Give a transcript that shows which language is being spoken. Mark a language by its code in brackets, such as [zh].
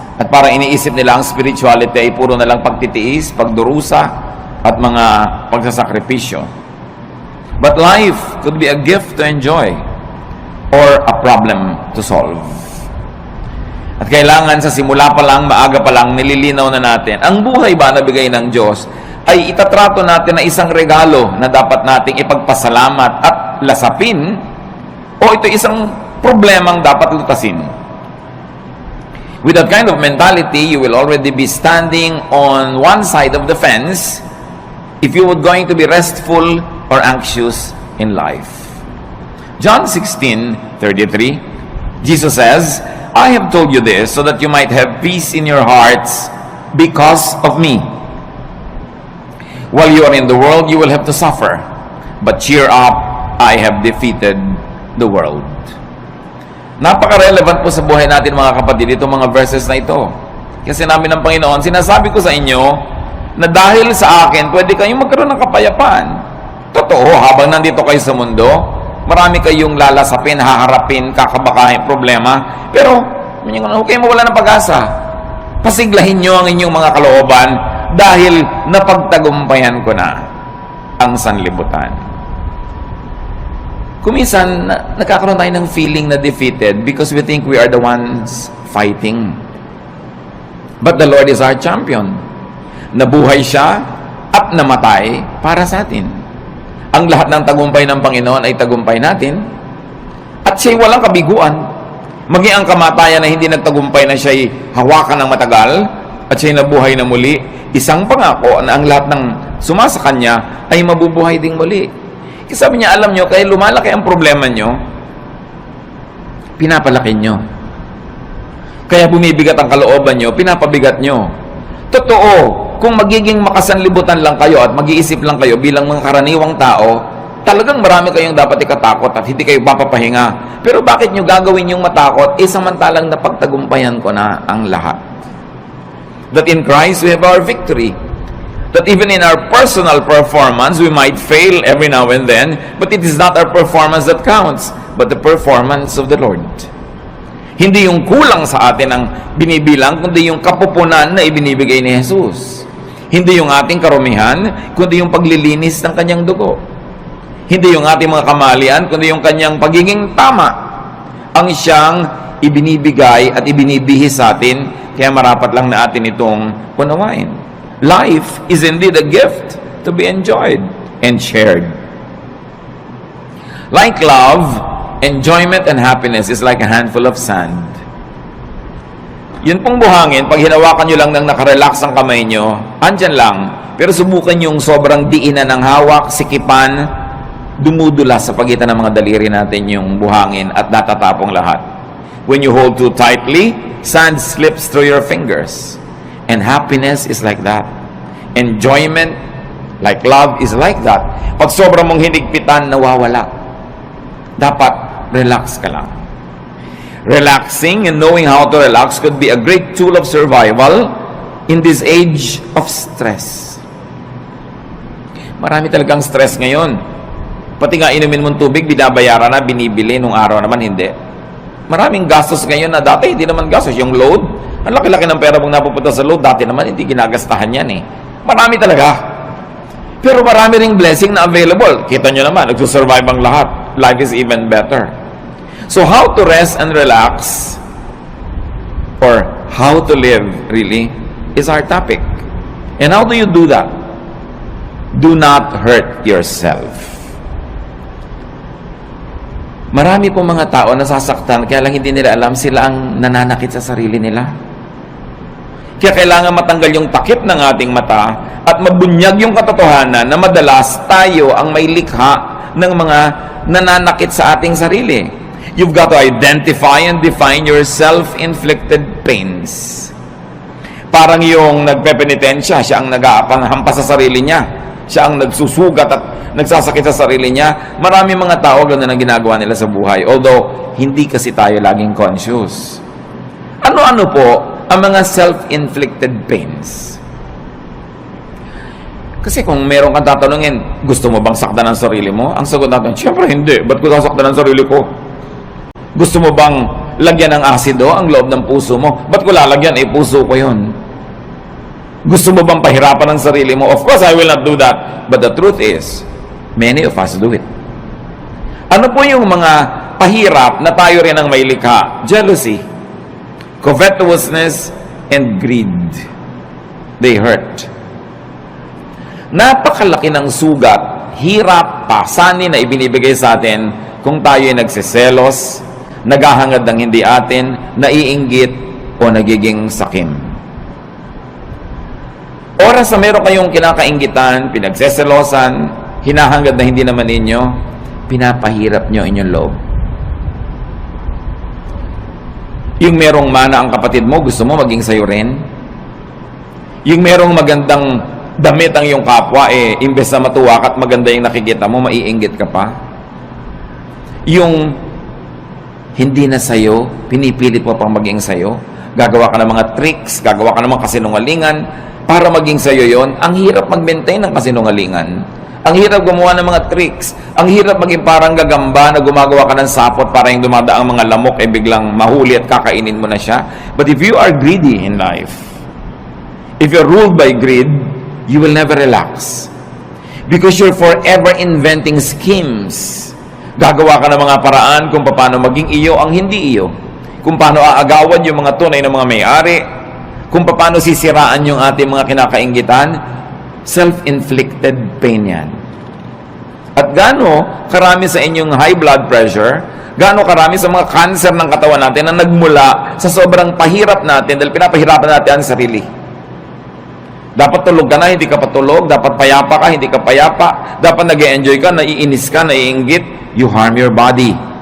[tl] At parang iniisip nila ang spirituality ay puro na lang pagtitiis, pagdurusa, at mga pagsasakripisyo. [en] But life could be a gift to enjoy or a problem to solve. [tl] At kailangan sa simula pa lang, maaga pa lang, nililinaw na natin. Ang buhay ba na bigay ng Diyos ay itatrato natin na isang regalo na dapat nating ipagpasalamat at lasapin, o ito isang problemang dapat lutasin. [en] With that kind of mentality, you will already be standing on one side of the fence if you were going to be restful or anxious in life. John 16:33, Jesus says, I have told you this so that you might have peace in your hearts because of me. While you are in the world, you will have to suffer. But cheer up, I have defeated the world. [tl] Napaka-relevant po sa buhay natin, mga kapatid, itong mga verses na ito. Kasi namin ng Panginoon, sinasabi ko sa inyo na dahil sa akin, pwede kayong magkaroon ng kapayapaan. Totoo, habang nandito kayo sa mundo, marami kayong lalasapin, haharapin, kakabakahin, problema. Pero, huwag kayong mawala ng pag-asa. Pasiglahin nyo ang inyong mga kalooban dahil napagtagumpayan ko na ang sanlibutan. Kuminsan, nagkakaroon tayo ng feeling na defeated [en] because we think we are the ones fighting. But the Lord is our champion. [tl] Nabuhay siya at namatay para sa atin. Ang lahat ng tagumpay ng Panginoon ay tagumpay natin. At siya'y walang kabiguan. Maging ang kamatayan na hindi nagtagumpay na siya'y hawakan ng matagal at siya'y nabuhay na muli, isang pangako na ang lahat ng sumasa kanya ay mabubuhay ding muli. Kasi sabi niya, alam nyo, kaya lumalaki ang problema nyo, pinapalaki nyo. Kaya bumibigat ang kalooban nyo, pinapabigat nyo. Totoo, kung magiging makasanlibutan lang kayo at mag-iisip lang kayo bilang mga karaniwang tao, talagang marami kayong dapat ikatakot at hindi kayo papapahinga. Pero bakit nyo gagawin yung matakot? Samantalang napagtagumpayan ko na ang lahat. [en] That in Christ we have our victory. That even in our personal performance, we might fail every now and then, but it is not our performance that counts, but the performance of the Lord. [tl] Hindi yung kulang sa atin ang binibilang, kundi yung kapupunan na ibinibigay ni Jesus. Hindi yung ating karumihan, kundi yung paglilinis ng kanyang dugo. Hindi yung ating mga kamalian, kundi yung kanyang pagiging tama. Ang siyang ibinibigay at ibinibihis sa atin, kaya marapat lang na atin itong unawain. [en] Life is indeed a gift to be enjoyed and shared. Like love, enjoyment and happiness is like a handful of sand. [tl] Yun pong buhangin, pag hinawakan nyo lang nang nakarelax ang kamay nyo, andyan lang. Pero subukan yung sobrang diinan ng hawak, sikipan, dumudula sa pagitan ng mga daliri natin yung buhangin at natatapong lahat. [en] When you hold too tightly, sand slips through your fingers. And happiness is like that. Enjoyment, like love, is like that. [tl] Pag sobrang mong hinigpitan, nawawala. Dapat relax ka lang. [en] Relaxing and knowing how to relax could be a great tool of survival in this age of stress. [tl] Marami talagang stress ngayon. Pati nga inumin mong tubig, binabayaran na, binibili, nung araw naman hindi. Maraming gastos ngayon na dati hindi naman gastos. Yung load, ang laki-laki ng pera mong napupunta sa load, dati naman hindi ginagastahan yan eh. Marami talaga. Pero marami ring blessing na available. Kita nyo naman, nagsusurvive ang lahat. [en] Life is even better. So how to rest and relax, or how to live really, is our topic. And how do you do that? Do not hurt yourself. [tl] Marami pong mga tao nasasaktan, kaya lang hindi nila alam sila ang nananakit sa sarili nila. Kaya kailangan matanggal yung takip ng ating mata at mabunyag yung katotohanan na madalas tayo ang may likha ng mga nananakit sa ating sarili. [en] You've got to identify and define your self-inflicted pains. [tl] Parang yung nagpepenitensya, siya ang nag-aapanghampas sa sarili niya. Siya ang nagsusugat at nagsasakit sa sarili niya. Marami mga tao ganun ang ginagawa nila sa buhay. Although, hindi kasi tayo laging conscious. Ano-ano po ang mga self-inflicted pains? Kasi kung meron kang tatanungin, gusto mo bang saktan ang sarili mo? Ang sagot natin, siyempre hindi. Ba't ko sasaktan ang sarili ko? Gusto mo bang lagyan ng asido ang loob ng puso mo? Ba't ko lalagyan? Puso ko yun. Gusto mo bang pahirapan ang sarili mo? [en] Of course, I will not do that. But the truth is, many of us do it. [tl] Ano po yung mga pahirap na tayo rin ang may likha? [en] Jealousy, covetousness, and greed. They hurt. [tl] Napakalaki ng sugat, hirap, pasanin na ibinibigay sa atin kung tayo ay nagsiselos, naghahangad ng hindi atin, naiinggit, o nagiging sakim. Oras na meron kayong kinakainggitan, pinagseselosan, hinahangad na hindi naman ninyo, pinapahirap nyo inyong loob. Yung merong mana ang kapatid mo, gusto mo maging sayo rin? Yung merong magandang damit ang iyong kapwa, imbes na matuwa ka at maganda yung nakikita mo, maiinggit ka pa? Yung hindi na sayo, pinipilit mo pang maging sayo, gagawa ka ng mga tricks, gagawa ka ng mga kasinungalingan para maging sayo yon. Ang hirap mag-maintain ng kasinungalingan. Ang hirap gumawa ng mga tricks. Ang hirap maging parang gagamba na gumagawa ka ng sapot para yung dumadaang mga lamok biglang mahuli at kakainin mo na siya. [en] But if you are greedy in life, if you're ruled by greed, you will never relax. Because you're forever inventing schemes. [tl] Gagawa ka ng mga paraan kung paano maging iyo ang hindi iyo. Kung paano aagawan yung mga tunay na mga may-ari. Kung paano sisiraan yung ating mga kinakainggitan. Self-inflicted pain yan. At gaano karami sa inyong high blood pressure, gaano karami sa mga cancer ng katawan natin na nagmula sa sobrang pahirap natin dahil pinapahirapan natin ang sarili. Dapat tulog ka na, hindi ka patulog. Dapat payapa ka, hindi ka payapa. Dapat nag-e-enjoy ka, naiinis ka, naiinggit. [en] You harm your body.